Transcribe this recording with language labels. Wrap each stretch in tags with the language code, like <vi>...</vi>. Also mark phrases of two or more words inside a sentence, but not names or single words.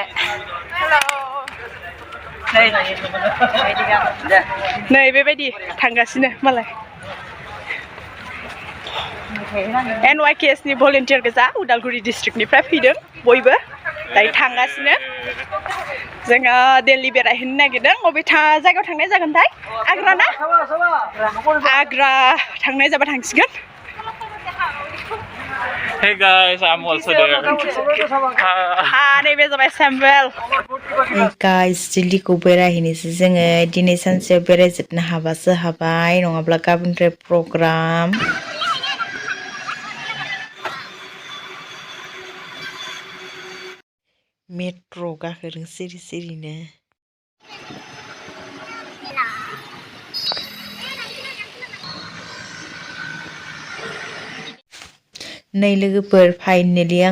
<brx>नै बेबायदि थांगासिनो मालाय NYKS नि भलन्टियार गोजा उदालगुरि डिस्ट्रिक्टनिफ्राय फैदों बयबो दायो थांगासिनो जोङो दिल्ली बेरायहैनो नागिरदों बबे जायगायाव थांनाय जागोनथाय आग्रा ना आग्रा थांनाय जाबा थांसिगोन</brx> <en>Hey guys, I'm also there.</en> <brx>नैबे जाबाय सेम्बेल गाइस दिल्लीखौ बेरायहैनोसै जोङो दिनै सानसेयाव बेरायजोबनो हाबासो हाबाय नङाब्ला गाबोननिफ्राय प्रग्राम मेट्र' गाखोदों सिरि सिरिनो नै लोगोफोर फाइनेलि आं</brx>